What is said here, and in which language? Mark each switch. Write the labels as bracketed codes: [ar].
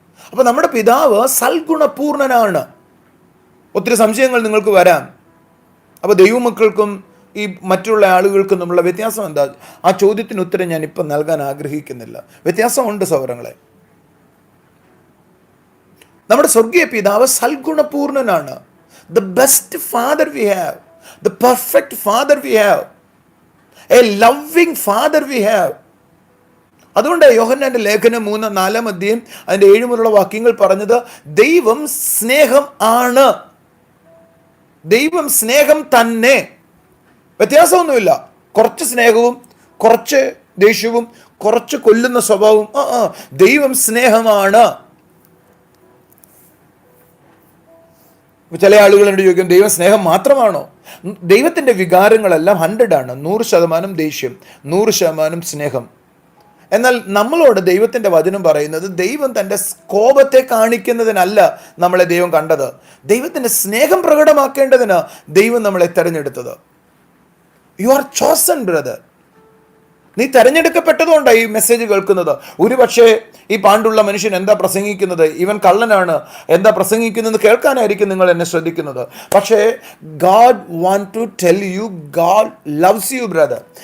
[ml] അപ്പൊ നമ്മുടെ പിതാവ് സൽഗുണപൂർണനാണ്. ഒത്തിരി സംശയങ്ങൾ നിങ്ങൾക്ക് വരാം. അപ്പൊ ദൈവമക്കൾക്കും ഈ മറ്റുള്ള ആളുകൾക്കും തമ്മിലുള്ള വ്യത്യാസം എന്താ? ആ ചോദ്യത്തിന് ഉത്തരം ഞാൻ ഇപ്പം നൽകാൻ ആഗ്രഹിക്കുന്നില്ല. വ്യത്യാസമുണ്ട് സൗരങ്ങളെ. നമ്മുടെ സ്വർഗീയ പിതാവ് സൽഗുണപൂർണനാണ്. [en] The best father we have, the perfect father we have, a loving father we have. [ml] അതുകൊണ്ട് യോഹന്നാന്റെ ലേഖനം 3-4 അതിൻ്റെ 7 മുതലുള്ള വാക്യങ്ങൾ പറഞ്ഞത് ദൈവം സ്നേഹം ആണ്. ദൈവം സ്നേഹം തന്നെ, വ്യത്യാസമൊന്നുമില്ല. കുറച്ച് സ്നേഹവും കുറച്ച് ദേഷ്യവും കുറച്ച് കൊല്ലുന്ന സ്വഭാവവും. ദൈവം സ്നേഹമാണ്. ചില ആളുകൾ എന്നോട് ചോദിക്കും, ദൈവം സ്നേഹം മാത്രമാണോ? ദൈവത്തിൻ്റെ വികാരങ്ങളെല്ലാം 100 100% ദേഷ്യം, 100% സ്നേഹം. എന്നാൽ നമ്മളോട് ദൈവത്തിൻ്റെ വചനം പറയുന്നത് ദൈവം തൻ്റെ കോപത്തെ കാണിക്കുന്നതിനല്ല നമ്മളെ ദൈവം കണ്ടത്, ദൈവത്തിൻ്റെ സ്നേഹം പ്രകടമാക്കേണ്ടതിന് ദൈവം നമ്മളെ തിരഞ്ഞെടുത്തത്. [en] You are chosen brother. [ml] നീ തിരഞ്ഞെടുക്കപ്പെട്ടതുകൊണ്ടാണ് ഈ മെസ്സേജ് കേൾക്കുന്നത്. ഒരു പക്ഷേ ഈ പാണ്ടുള്ള മനുഷ്യൻ എന്താ പ്രസംഗിക്കുന്നത്, ഇവൻ കള്ളനാണ്, എന്താ പ്രസംഗിക്കുന്നത് കേൾക്കാനായിരിക്കും നിങ്ങൾ എന്നെ ശ്രദ്ധിക്കുന്നത്. പക്ഷേ [en] God want to tell you, God loves you brother.